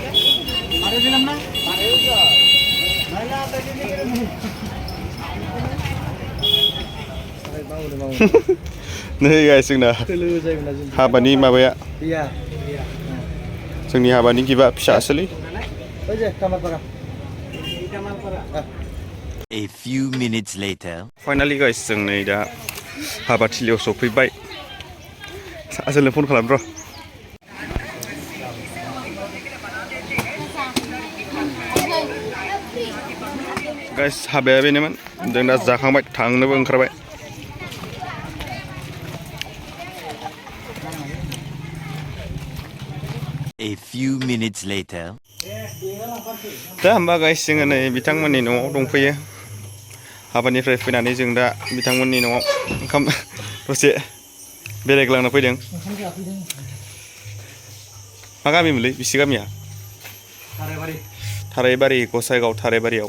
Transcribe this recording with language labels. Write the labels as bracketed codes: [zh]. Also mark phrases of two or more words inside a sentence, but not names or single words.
[brx] नै गाइस, जोंना हाबानि माबाया, जोंनि हाबानि गिफ्टआ फिसासोलै। [en] A few minutes later. Finally guys, [brx] जों नै दा हाबाथिलियाव सफैबाय। आसोलनो फन खालाम र'। गाइस, हाबाया बेनोमोन। जों दा जाखांबाय, थांनोबो ओंखारबाय। [en] A few minutes later. [brx] दा होमबा गाइस, जोङो नै बिथांमोननि न'आव दंफैयो। हाबानिफ्राय फैनानै जों दा बिथांमोननि न'आव ओंखाम दसे बेरायग्लांनो फैदों। मा गामिमोनलै बिसि गामिया? थारायबारि, गसाइगाव थारायबारियाव।